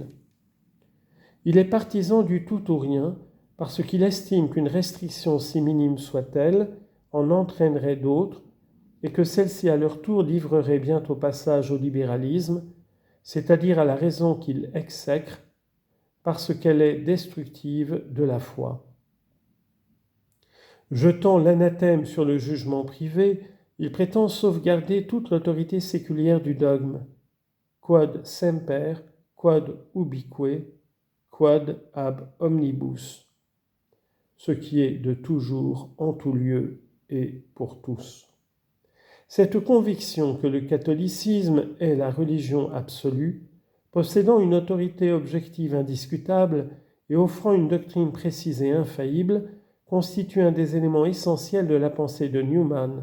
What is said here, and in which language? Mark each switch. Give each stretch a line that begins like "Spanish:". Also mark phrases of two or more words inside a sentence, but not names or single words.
French: Il est partisan du tout ou rien, parce qu'il estime qu'une restriction si minime soit-elle en entraînerait d'autres, et que celle-ci à leur tour livrerait bientôt passage au libéralisme, c'est-à-dire à la raison qu'il exècre, parce qu'elle est destructive de la foi. Jetant l'anathème sur le jugement privé, il prétend sauvegarder toute l'autorité séculière du dogme.
Latin: Quod semper, quod ubique, quod ab omnibus.
French: Ce qui est de toujours, en tout lieu et pour tous. Cette conviction que le catholicisme est la religion absolue, possédant une autorité objective indiscutable et offrant une doctrine précise et infaillible, constitue un des éléments essentiels de la pensée de Newman.